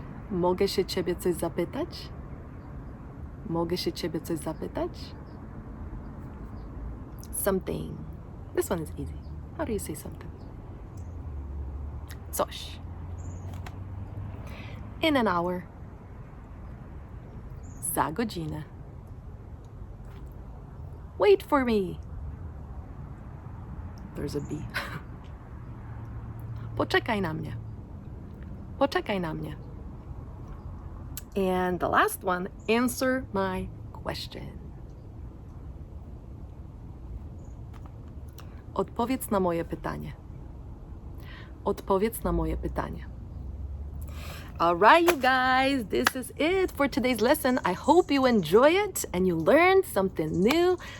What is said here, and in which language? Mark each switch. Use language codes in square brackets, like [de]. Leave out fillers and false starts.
[pl] Mogę się ciebie coś zapytać? Mogę się ciebie coś zapytać? [en] Something. This one is easy. How do you say something? [pl] Coś. [en] In an hour. [pl] Za godzinę. [en] Wait for me. There's a B. [pl] Poczekaj na mnie. Poczekaj na mnie. [en] And the last one, answer my question. [pl] Odpowiedz na moje pytanie. Odpowiedz na moje pytanie. [en] All right, you guys, this is it for today's lesson. I hope you enjoy it and you learned something new.